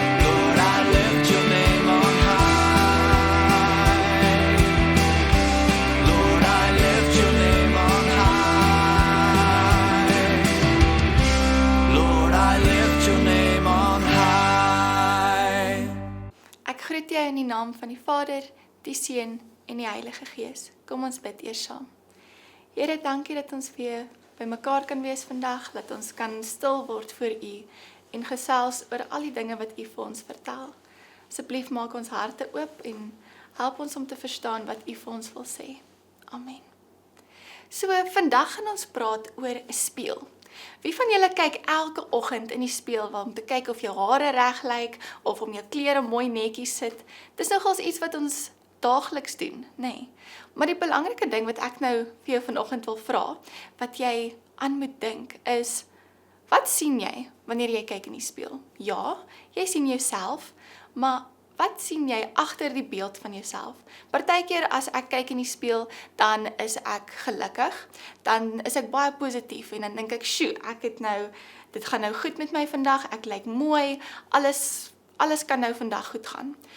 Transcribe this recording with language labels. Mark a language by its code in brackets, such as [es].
[en] Lord, I lift your name on high. Lord, I lift your name on high. Lord, I lift your name on high. [af] Ek groet jou in die naam van die Vader, die Seun en die Heilige Gees. Kom ons bid eers saam. Here, dankie dat ons weer by mekaar kan wees vandag, dat ons kan stil word voor U en gesels oor al die dinge wat U vir ons vertel. Asseblief maak ons harte oop en help ons om te verstaan wat U vir ons wil sê. Amen. So, vandag gaan ons praat oor 'n spieël. Wie van julle kyk elke oggend in die spieël om te kyk of jou hare reg lyk of om jou klere mooi netjies sit? Dis nogals iets wat ons daagliks doen, nee. Maar die belangrike ding wat ek nou vir jou vanoggend wil vra, wat jy aan moet dink, is wat sien jy wanneer jy kyk in die spieël? Ja, jy sien jouself, maar wat sien jy agter die beeld van jouself? Partykeer as ek kyk in die spieël, dan is ek gelukkig, dan is ek baie positief en dan dink ek, "Sjoe, dit gaan nou goed met my vandag, ek lyk mooi, alles kan nou vandag goed gaan."